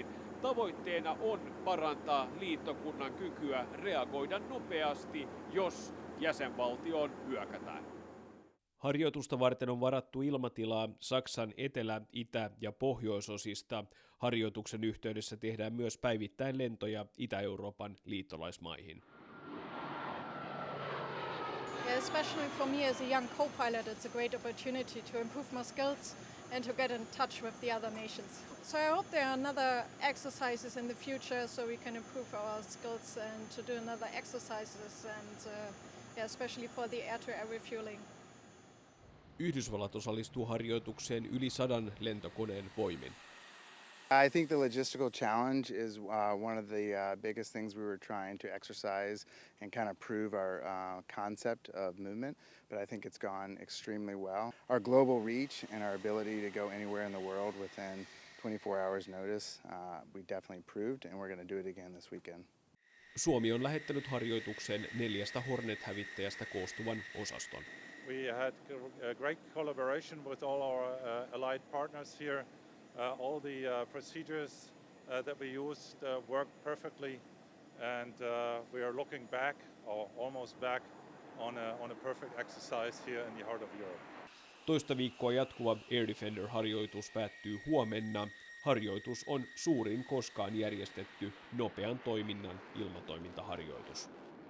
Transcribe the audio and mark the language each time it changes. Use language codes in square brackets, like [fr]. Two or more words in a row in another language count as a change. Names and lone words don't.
[fi] Tavoitteena on parantaa liittokunnan kykyä reagoida nopeasti, jos jäsenvaltioon hyökätään. Harjoitusta varten on varattu ilmatilaa Saksan etelä-, itä- ja pohjoisosista. Harjoituksen yhteydessä tehdään myös päivittäin lentoja Itä-Euroopan liittolaismaihin. [en] Especially for me as a young co-pilot, it's a great opportunity to improve my skills and to get in touch with the other nations. So I hope there are another exercises in the future so we can improve our skills and to do another exercises and especially for the air-to-air refueling. [fi] Yhdysvallat osallistuu harjoitukseen yli 100 lentokoneen voimin. [en] I think the logistical challenge is one of the biggest things we were trying to exercise and kind of prove our concept of movement, but I think it's gone extremely well. Our global reach and our ability to go anywhere in the world within 24 hours notice, we definitely proved, and we're going to do it again this weekend. [fi] Suomi on lähettänyt harjoitukseen 4 Hornet-hävittäjästä koostuvan osaston. [en] We had a great collaboration with all our allied partners here. All the procedures that we used worked perfectly, and we are looking back, or almost back, on a perfect exercise here in the heart of Europe. [fi] Toista viikkoa jatkuva Air Defender-harjoitus päättyy huomenna. Harjoitus on suurin koskaan järjestetty nopean toiminnan ilmatoimintaharjoitus.